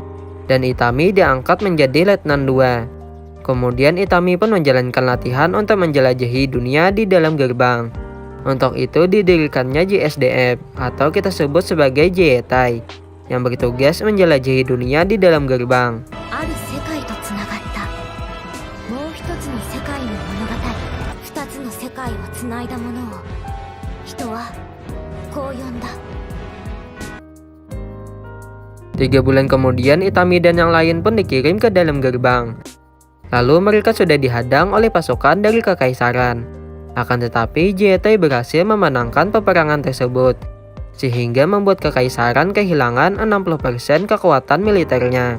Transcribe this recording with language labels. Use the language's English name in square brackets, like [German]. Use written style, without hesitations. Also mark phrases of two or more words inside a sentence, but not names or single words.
[Indonesian] Dan Itami diangkat menjadi Letnan 2. Kemudian Itami pun menjalankan latihan untuk menjelajahi dunia di dalam gerbang. Untuk itu didirikannya JSDF, atau kita sebut sebagai Jetai, yang bertugas menjelajahi dunia di dalam gerbang. [Japanese] ある世界とつながった。もう一つの世界の物語。二つの世界をつないだものを人はこう呼んだ。 [Indonesian] 3 bulan kemudian, Itami dan yang lain pun dikirim ke dalam gerbang. Lalu mereka sudah dihadang oleh pasukan dari kekaisaran. Akan tetapi, Jetai berhasil memenangkan peperangan tersebut, sehingga membuat kekaisaran kehilangan 60% kekuatan militernya.